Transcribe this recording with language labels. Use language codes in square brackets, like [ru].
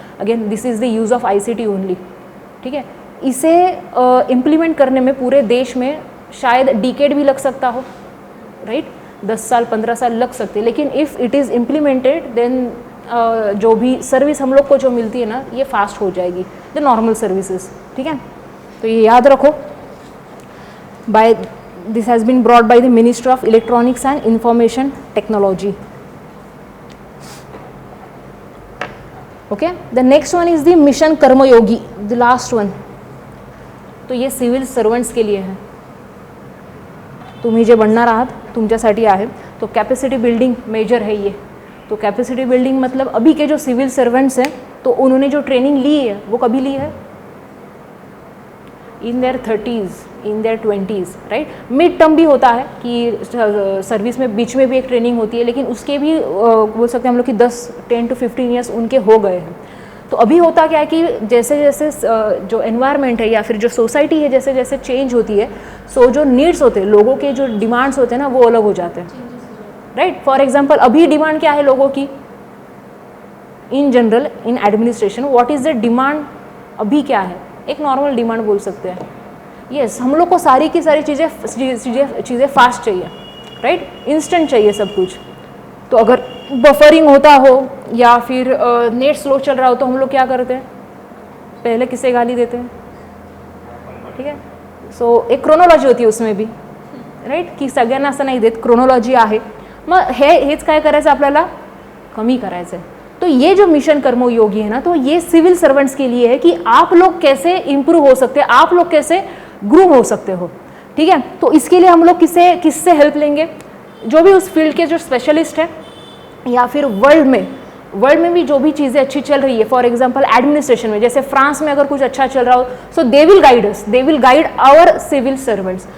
[en] again this is the use of ICT only, [hi] ठीक है। इसे इम्प्लीमेंट करने में पूरे देश में शायद डिकेड भी लग सकता हो, राइट, 10 साल 15 साल लग सकते, लेकिन [en] if it is implemented then [hi] जो भी सर्विस हम लोग को जो मिलती है ना, ये फास्ट हो जाएगी, द नॉर्मल सर्विसेज, ठीक है। तो ये याद रखो, [en] By this has been brought by the ministry of electronics and information technology. Okay, the next one is the mission Karmayogi, the last one. [hi] तो ये सिविल सर्वंट्स के लिए है, [mr] तुम्ही जे बनणार आहात तुमच्यासाठी आहे। [hi] तो कैपेसिटी बिल्डिंग मेजर है ये। तो कैपेसिटी बिल्डिंग मतलब अभी के जो सिविल सर्वेंट्स हैं, तो उन्होंने जो ट्रेनिंग ली है वो कभी ली है, [en] in their 30s, in their 20s, [hi] right. Mid term भी होता है कि सर्विस में बीच में भी एक ट्रेनिंग होती है, लेकिन उसके भी बोल सकते हैं हम लोग कि 10 to 15 ईयर्स उनके हो गए हैं। तो अभी होता क्या है कि जैसे जैसे जो एनवायरनमेंट है या फिर जो सोसाइटी है जैसे जैसे चेंज होती है, सो जो नीड्स होते हैं, लोगों के जो डिमांड्स होते हैं ना, वो अलग हो जाते हैं, राइट। फॉर एग्जांपल अभी डिमांड क्या है लोगों की, in general in administration what is the demand अभी क्या है, एक नॉर्मल डिमांड बोल सकते हैं। यस, हम लोग को सारी की सारी चीज़ें फास्ट चाहिए, राइट, इंस्टेंट चाहिए सब कुछ। तो अगर बफरिंग होता हो या फिर नेट स्लो चल रहा हो, तो हम लोग क्या करते हैं, पहले किसे गाली देते हैं, ठीक है। सो एक क्रोनोलॉजी होती है उसमें भी, राइट, [mr] की सगळ्यांना असं नाही देत, क्रोनोलॉजी आहे। मग हेच काय करायचं आपल्याला, कमी करायचं आहे। [hi] तो ये जो मिशन कर्मयोगी है ना, तो ये सिविल सर्वेंट्स के लिए है कि आप लोग कैसे इम्प्रूव हो सकते हैं, आप लोग कैसे ग्रूम हो सकते हो, ठीक है। तो इसके लिए हम लोग किससे हेल्प लेंगे, जो भी उस फील्ड के जो स्पेशलिस्ट है, या फिर वर्ल्ड में भी जो भी चीज़ें अच्छी चल रही है, फॉर एग्जांपल एडमिनिस्ट्रेशन में, जैसे फ्रांस में अगर कुछ अच्छा चल रहा हो, [en] So they will guide us, they will guide our civil servants.